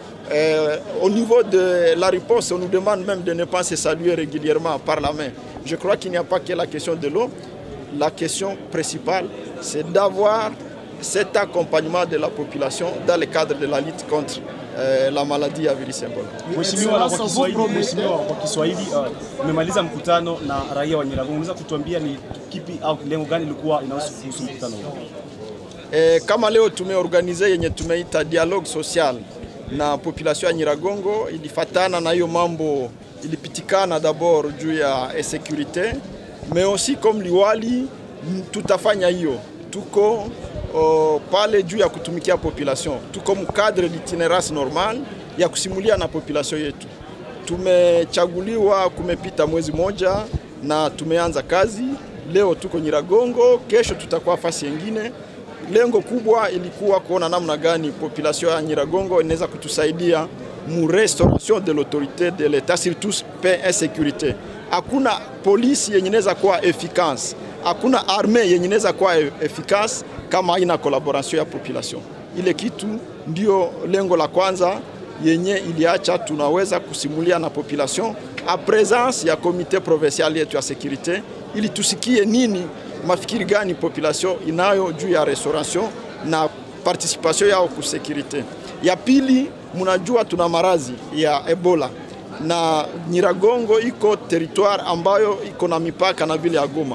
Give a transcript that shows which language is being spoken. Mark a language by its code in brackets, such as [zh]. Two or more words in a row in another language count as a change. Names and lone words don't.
[fr] Au niveau de la riposte, on nous demande même de ne pas se saluer régulièrement par la main. Je crois qu'il n'y a pas que la question de l'eau. La question principale, c'est d'avoir cet accompagnement de la population dans le cadre de la lutte contre la maladie [sw] ya virusi [fr] Ebola. [sw] Mheshimiwa, kwa Kiswahili umemaliza mkutano na raia wa Nyiragongo. Unaweza kutuambia ni kipi au lengo gani lilikuwa inahusu kuhusu mkutano huu? Kama leo tumeorganize yenye tumeita [fr] dialogue social [sw] na population ya Nyiragongo, ilifatana na hiyo mambo ilipitikana d'abord juu ya sécurité, [fr] mais aussi comme [sw] liwali tutafanya hiyo. Tuko pale juu ya kutumikia population. Tuko mkadre [fr] d'itinerance normal [sw] ya kusimulia na population yetu. Tumechaguliwa kumepita mwezi moja na tumeanza kazi. Leo tuko Nyiragongo, kesho tutakuwa fasi nyingine. Lengo kubwa ilikuwa kuona namna gani population ya Nyiragongo inaweza kutusaidia mu [fr] restauration de l'autorité de l'État, surtout paix et sécurité. [sw] Hakuna polisi yenye inaweza kuwa efficace, hakuna armée yenye inaweza kuwa efficace kama haina collaboration ya population. Ile kitu ndio lengo la kwanza yenye iliacha tunaweza kusimulia na population [fr] a présence [sw] ya [fr] comité provincial [sw] yetu ya sécurité ili tusikie nini mafikiri gani population inayo juu ya restauration na participation yao ku sécurité. Ya pili, mnajua tuna marazi ya Ebola na Nyiragongo iko territoire ambayo iko na mipaka na vile ya Goma.